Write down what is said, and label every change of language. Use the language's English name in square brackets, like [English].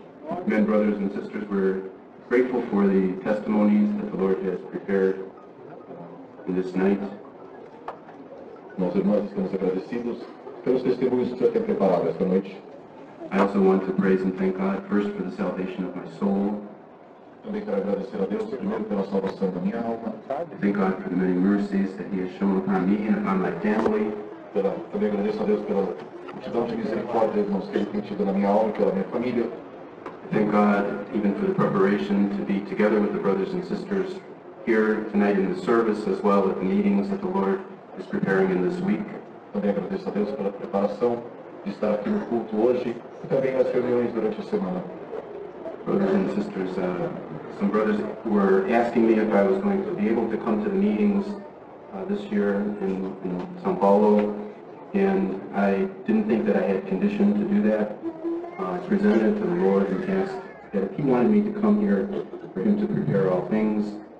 [English] Amen, brothers and sisters, we're grateful for the testimonies that the Lord has prepared in this night. [Portuguese] Nós, irmãos, estamos agradecidos pelos testemunhos que o Senhor tem preparado esta noite. [English] I also want to praise and thank God first for the salvation of my soul. [Portuguese] Também quero agradecer a Deus primeiro pela salvação da minha alma. [English] Thank God for the many mercies that He has shown upon me and upon my family. [Portuguese] Também agradeço a Deus pela multidão de misericórdia, irmãos, que Ele tem tido na minha alma e pela minha família. [English] Thank God even for the preparation to be together with the brothers and sisters here tonight in the service, as well as the meetings that the Lord is preparing in this week. [Portuguese] Também agradeço a Deus pela preparação de estar aqui no culto hoje e também nas reuniões durante a semana. [English] Brothers and sisters, some brothers were asking me if I was going to be able to come to the meetings this year in São Paulo, and I didn't think that I had condition to do that. I presented it to the Lord and asked that if He wanted me to come here, for Him to prepare all things.